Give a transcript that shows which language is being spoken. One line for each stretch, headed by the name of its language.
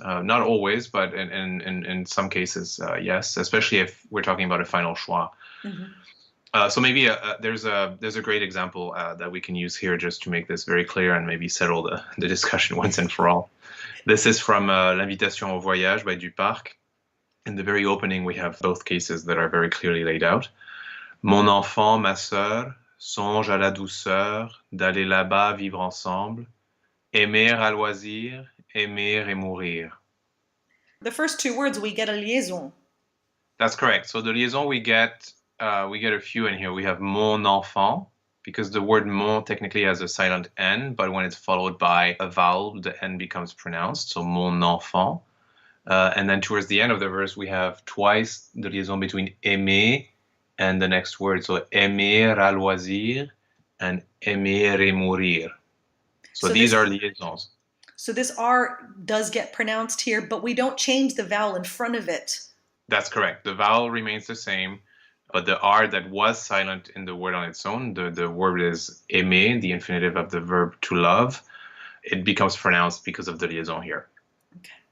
English: Not always, but in some cases, yes, especially if we're talking about a final schwa. Mm-hmm. So maybe there's a great example that we can use here just to make this very clear and maybe settle the discussion once and for all. This is from L'Invitation au Voyage by Duparc. In the very opening, we have both cases that are very clearly laid out.
French: Mon enfant, ma sœur, songe à la douceur d'aller là-bas vivre ensemble, aimer à loisir, aimer et mourir.
English: The first two words, we get a liaison. That's correct. So the liaison, we get a few in here. We have
French: mon enfant,
English: because the word mon technically has a silent N, but when it's followed by a vowel, the N becomes pronounced. So mon enfant. And then towards the end of the verse, we have twice the liaison between aimer and the next word. So
French: aimer à loisir
English: and
French: aimer et mourir.
English: So these are liaisons. So this R does get pronounced here, but we don't change the vowel in front of it. That's correct. The vowel remains the same, but the R that was silent in the word on its own, the word is aimer, the infinitive of the verb to love, it becomes pronounced because of the liaison here. Okay.